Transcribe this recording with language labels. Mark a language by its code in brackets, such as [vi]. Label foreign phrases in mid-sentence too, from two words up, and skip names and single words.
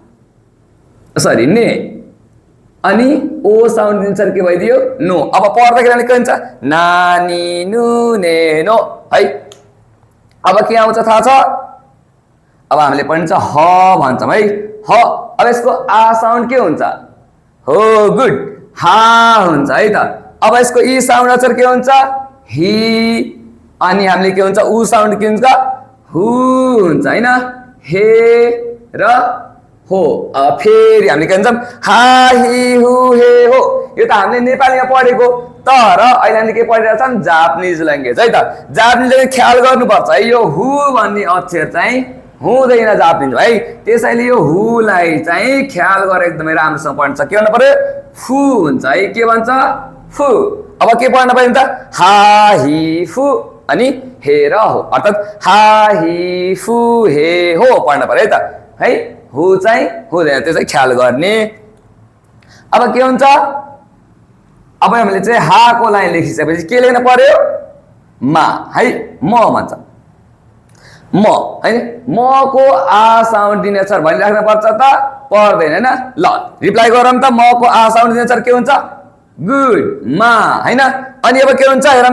[ne] सरी ने अनि ओ साउन्ड दिने अक्षर के भइदियो नो अब पढ्दाखेरि के हुन्छ नानी नु ने नो है अब के आउँछ थाहा छ अब हामीले पढ्छ ह भन्छौं है ह अब यसको आ साउन्ड के हुन्छ हो गुड हा हुन्छ है त अब यसको ई साउन्ड अक्षर के हुन्छ ही अनि हामीले के हुन्छ उ साउन्ड के हुन्छ हु हुन्छ हैन हे र हो फेरि हामीले के भन्छौं हा ही हु हे हो यो त हामीले नेपालीमा पढेको तर अहिले हामीले के पढिरहेका छौं [en] Japanese language [ne] है त जापानिजले ख्याल गर्नुपर्छ है यो हु भन्ने अक्षर चाहिँ हुँदैन जापानिज है त्यसैले यो हुलाई चाहिँ ख्याल गरेर एकदमै राम्रोसँग पढ्नु छ के गर्नु पर्यो फु हुन्छ है के भन्छ फु अब के पढ्न पर्यो त हा ही फु अनि हे र हो अर्थात हा ही फु हे हो पढ्न पर्यो है त है हु चाहिँ हुँदैन त्यसै ख्याल गर्ने अब के हुन्छ अब हामीले चाहिँ हा को लाइन लेखिसकेपछि के लेख्न पर्यो मा है म भन्छ म हैन म को आ साउन्ड दिने अक्षर भनिराख्न पर्छ त पर्दैन हैन ल रिप्लाई गरौँ त म को आ साउन्ड दिने अक्षर के हुन्छ गुड मा हैन अनि अब के हुन्छ हेरौँ